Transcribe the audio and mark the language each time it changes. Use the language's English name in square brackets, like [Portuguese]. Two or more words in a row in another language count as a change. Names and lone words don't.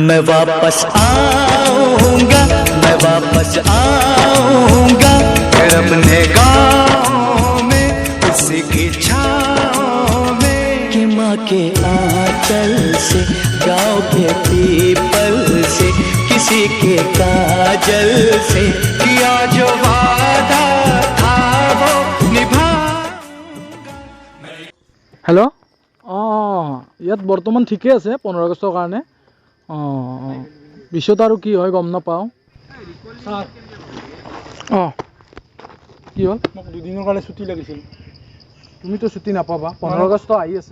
[Hindi] मैं वापस आऊंगा, मैं वापस आऊंगा फिर अपने गाँव में उसी की छाँव में, कि माँ के आंचल से, गाँव के पीपल से, किसी के काजल से किया जो वादा था वो निभाऊंगा। [Assamese] हेलो ইয়াত বৰ্তমান ঠিকে আছে 15 আগষ্টৰ কাৰণে। পিছত আৰু কি হয় গম নাপাওঁ। কি হ'ল? মোক দুদিনৰ কাৰণে ছুটি লাগিছিল। তুমিতো ছুটি নাপাবা, 15 আগষ্ট আহি আছে।